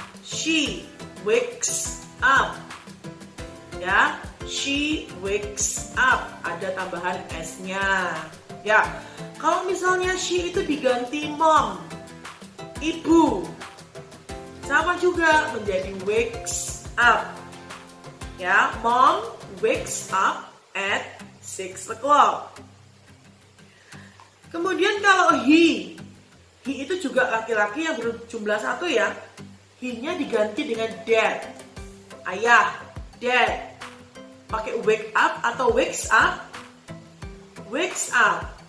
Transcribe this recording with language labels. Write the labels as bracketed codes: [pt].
[en] She wakes up. Ya, she wakes up. [id] Ada tambahan S-nya. Ya, kalau misalnya she itu diganti mom, ibu, sama juga menjadi wakes up. [en] Ya, mom wakes up at 6 o'clock. [id] Kemudian kalau he itu juga laki-laki yang berjumlah 1, ya. He-nya diganti dengan dad, ayah, dad. [en] Pakai wake up atau wakes up? Wakes up.